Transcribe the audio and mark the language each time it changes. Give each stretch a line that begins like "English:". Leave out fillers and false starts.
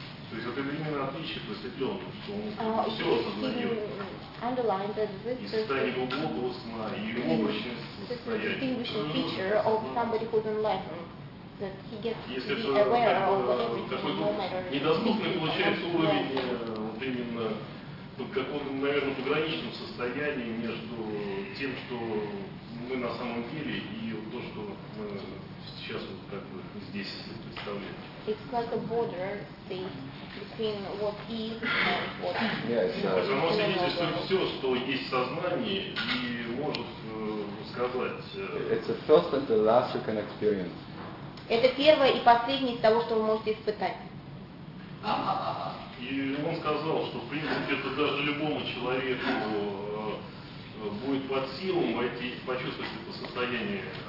Russian: То есть это именно отличие просветленного, что он все осознает. И состояние глубокого сна, и его мощное состояние.
English: It's a distinguishing feature of somebody who's enlightened, that he gets to be aware of everything, no matter.
Russian: Недоступный получается уровень, вот именно, в каком-то, наверное, пограничном состоянии между тем, что мы на самом деле, и то, что мы сейчас вот как бы здесь представляем.
English: It's like a border state between what is and what is. Yes,
Russian: Вы можете видеть, что все, что есть в сознании, и может сказать...
English: It's the first and the last you can experience.
Russian: Это первое и последнее из того, что вы можете испытать. И он сказал, что, в принципе, это даже любому человеку будет под силу войти, почувствовать это состояние.